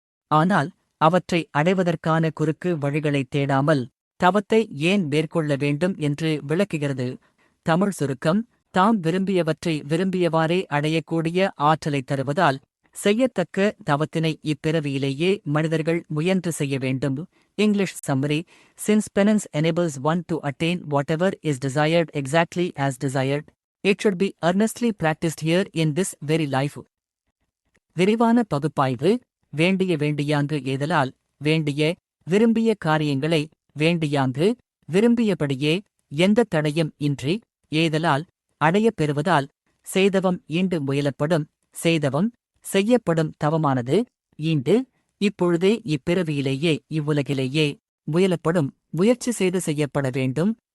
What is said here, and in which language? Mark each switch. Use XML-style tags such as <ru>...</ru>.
<ta>ஆனால் அவற்றை அடைவதற்கான குறுக்கு வழிகளைத் தேடாமல் தவத்தை ஏன் மேற்கொள்ள வேண்டும் என்று விளக்குகிறது. தமிழ் சுருக்கம்: தாம் விரும்பியவற்றை விரும்பியவாறே அடையக்கூடிய ஆற்றலை தருவதால் செய்யத்தக்க தவத்தினை இப்பிறவியிலேயே மனிதர்கள் முயன்று செய்ய வேண்டும்.</ta> <en>English summary: Since penance enables one to attain whatever is desired exactly as desired, it should be earnestly practiced here in this very life.</en> <ta>விரிவான பகுப்பாய்வு: வேண்டிய வேண்டியாங்கு ஏதலால் வேண்டிய விரும்பிய காரியங்களை வேண்டியாங்கு விரும்பியபடியே எந்த தடையும் இன்றி ஏதலால் அடையப் பெறுவதால் செய்தவம் ஈண்டு முயலப்படும். செய்தவம் செய்யப்படும் தவமானது ஈண்டு இப்பொழுதே இப்பிறவியிலேயே இவ்வுலகிலேயே முயலப்படும் முயற்சி செய்து செய்யப்பட வேண்டும்.</ta>